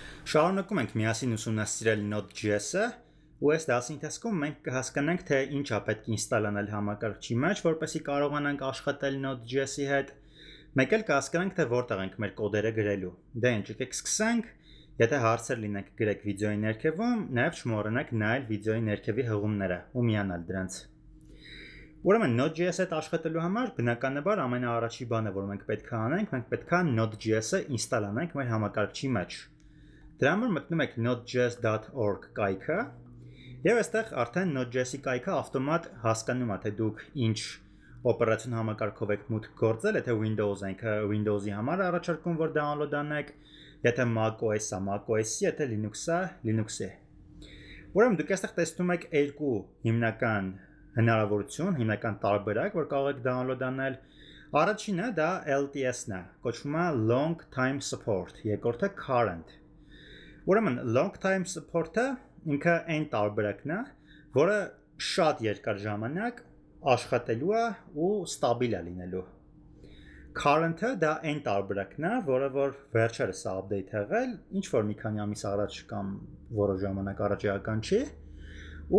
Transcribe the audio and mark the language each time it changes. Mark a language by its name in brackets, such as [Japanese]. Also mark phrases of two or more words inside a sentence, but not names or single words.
[Armenian] Շարունակում ենք միասին ուսումնասիրել Node.js-ը, ու այս դասի ընթացքում մենք կհասկանանք, թե ինչ է պետք ինստալ անել համակարգչի մեջ, որպեսզի կարողանանք աշխատել Node.js-ի հետ։ Մեկ էլ կհասկանանք, թե որտեղ ենք մեր կոդերը գրելու։ Դե ինչ, եկեք սկսենք։ Եթե հարցեր լինեք, գրեք վիդեոյի ներքևում, նաև չմոռանաք նայել վիդեոյի ներքևի հղումները ու միանալ դրանց։ Ուրեմն Node.js-ի հետ աշխատելու համար բնականաբար ամենաառաջի բանը, որ մենք պետք է անենք, մենք պետք է Node.js-ը ինստալ անենք մեր համակարգչի մեջ։ Դրա համար մտնում եք node.js.org կայքը, եւ այստեղ արդեն Node.js-ի կայքը ավտոմատ հասկանում է, թե դուք ինչ օպերացիոն համակարգով եք մուտք գործել, եթե Windows ենք, Windows-ի համար առաջարկում, որ download անեք, եթե macOS-ը, macOS-ի, եթե Linux-ը, Linux-ի։ Ուրեմն դուք այստեղ տեսնում եք երկու հիմնական հնարավորություն, հիմնական տարբերակ, որ կարող եք download անել։ Առաջինը դա LTS-ն է, կոչվում է [English] long time support, [Armenian] երկրորդը current։ Ուրեմն [English] long time support- [Armenian] ը ինքը այն տարբերակն է, որը շատ երկար ժամանակ աշխատելու է ու ստաբիլ է լինելու։ Current-ը դա այն տարբերակն է, որը որ վերջերս է update եղել, ինչ որ մի քանի ամիս առաջ կամ որոշ ժամանակ առաջ էական չի, ու